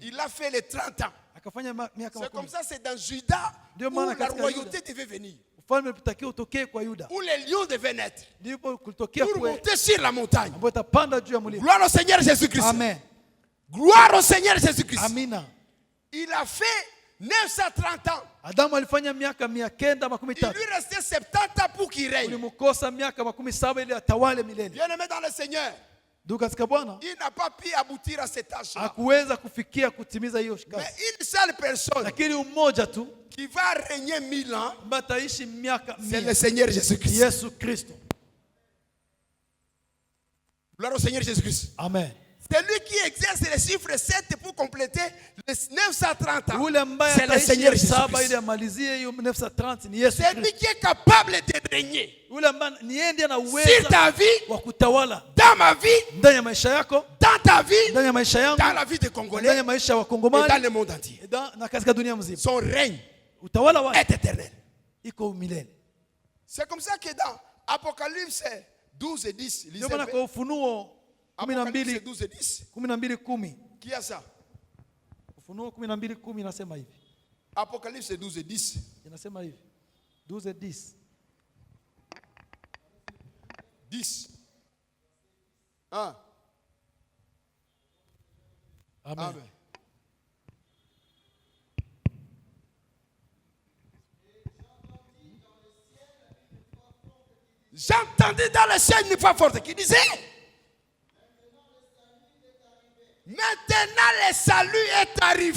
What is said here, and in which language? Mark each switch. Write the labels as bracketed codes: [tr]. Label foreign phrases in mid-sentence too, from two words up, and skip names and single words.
[fr] Il a fait les 30 ans. [sw] Akafanya miaka [fr] C'est comme 10. ça, c'est dans Juda Dieu où [sw] maana [fr] la [sw] katika [fr] royauté [sw] Yuda. [fr] devait venir. [sw] Ufalme ulitakiwa utokee kwa Yuda. [fr] Où les lions devaient naître. [sw] Ndipo kulitokea [fr] Pour [sw] kwe [fr] monter sur la montagne. [sw] ambayo itapanda juu ya mlima. [fr] Gloire au Seigneur Jésus-Christ. Amen. Gloire au Seigneur Jésus-Christ. [sw] Amina. [fr] Il a fait 930 ans. [sw] Adamu alifanya miaka [fr] Il 913. lui restait 70 ans pour qu'il règne. [sw] Ulimkosa miaka 17 ili atawale milele. [fr] Bien-aimé dans le Seigneur, [sw] Ndugu katika Bwana, [fr] il n'a pas pu aboutir à cette tâche-là. [sw] hakuweza kufikia kutimiza hiyo [fr] Mais [sw] kazi. [fr] une seule personne [sw] Lakini mmoja tu [fr] qui va régner 1000 ans, [sw] ambaye ataishi miaka [fr] c'est [sw] 100. [fr] le Seigneur Jésus-Christ. [sw] Yesu Kristo. [fr] Gloire au Seigneur Jésus-Christ. Amen. C'est lui qui exerce les chiffres 7 pour compléter les 930 ans. [sw] Ule ambaye [fr] C'est le [sw] ataishi [fr] Seigneur [sw] 7 ili [fr] Jésus-Christ. [sw] amalizie hiyo 930 ni Yesu [fr] C'est lui [sw] Kristo. [fr] qui est capable de régner [sw] Ule ambaye ni yeye ndiye ana [fr] sur [sw] uwezo [fr] ta vie, [sw] wa kutawala [fr] dans ma vie, [sw] ndani ya maisha yako, [fr] dans ta vie, [sw] ndani ya maisha yangu, [fr] dans la vie des [sw] ndani [fr] Congolais [sw] ya maisha ya [fr] et dans [sw] Wakongomani [fr] le monde entier. [sw] na katika dunia mzima. [fr] Son règne [sw] Utawala wake [fr] est éternel. [sw] iko milele. [fr] C'est comme ça que dans Apocalypse 12 et 10, lisez [sw] Ndio maana [fr] bien. [sw] kwa Ufunuo [fr] Apocalypse 12 12 et 10, [sw] 12:10. [fr] qui a ça? [sw] Ufunuo 12:10 inasema hivi. [fr] Apocalypse 12 et 10. [sw] Inasema hivi. 12:10. 10. Ah, Amen. amen. [fr] J'entendais dans le ciel une voix forte qui disait: maintenant le salut est arrivé.